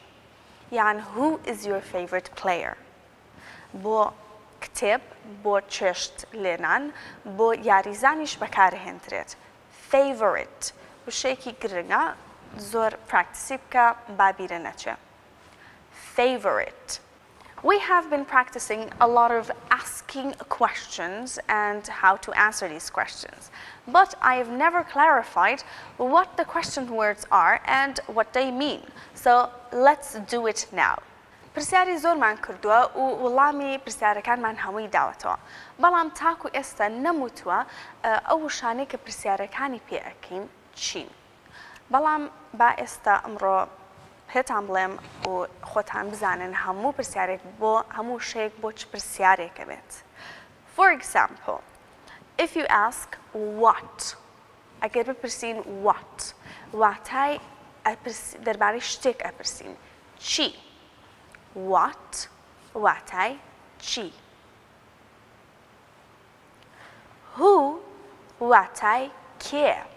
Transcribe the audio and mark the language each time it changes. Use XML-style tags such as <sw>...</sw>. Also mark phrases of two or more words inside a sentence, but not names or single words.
<en>یان who is your favorite player?</en> <ckb>بۆ کتێب بۆ چێشت لێنان بۆ یاریزانیش بەکارهێنرێت. Favorite وشەیەکی گرنگە زۆر پراکتیسی بکە با بیرە نەچێ.</ckb> <en>Favorite. We have been practicing a lot of asking questions and how to answer these questions, but I have never clarified what the question words are and what they mean. So let's do it now.</en> <ckb>پرسیاری زۆرمان کردووە و وڵامی پرسیارەکانمان هەمووی داوەتەوە. بەڵام تاکو ئێستا نەموتووە ئەو وشانەی کە پرسیارەکانی پێ ئەکەین چین. بەڵام با ئێستا ئەمڕۆ پێتان بڵێم و خۆتان بزانن هەموو پرسیارێک بۆ هەموو شەیەک بۆ چ پرسیارێکە بێت.</ckb> <en>For example, if you ask what,</en> <ckb>ئەگەر بپرسین what, واتای دەربارەی شتێک ئەپرسین. چی؟ What واتای چی؟ Who واتای کێ؟</ckb>